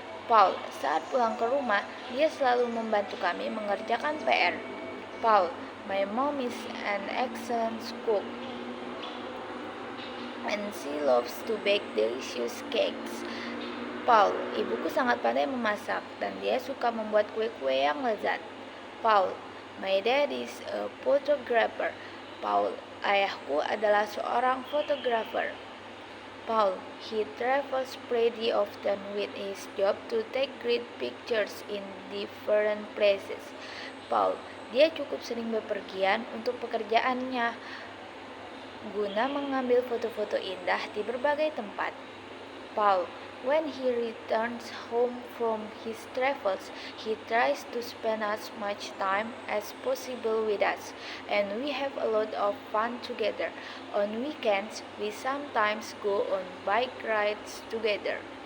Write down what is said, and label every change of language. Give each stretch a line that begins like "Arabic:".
Indonesian: Paul, saat pulang ke rumah, dia selalu membantu kami mengerjakan PR.
English: Paul, my mom is an excellent cook and she loves to bake delicious cakes.
Indonesian: Paul, ibuku sangat pandai memasak dan dia suka membuat kue-kue yang lezat.
English: Paul, my dad is a photographer.
Indonesian: Paul, ayahku adalah seorang fotografer.
English: Paul, he travels pretty often with his job to take great pictures in different places.
Indonesian: Paul, dia cukup sering bepergian untuk pekerjaannya guna mengambil foto-foto indah di berbagai tempat.
English: Paul, when he returns home from his travels, he tries to spend as much time as possible with us, and we have a lot of fun together. On weekends, we sometimes go on bike rides together.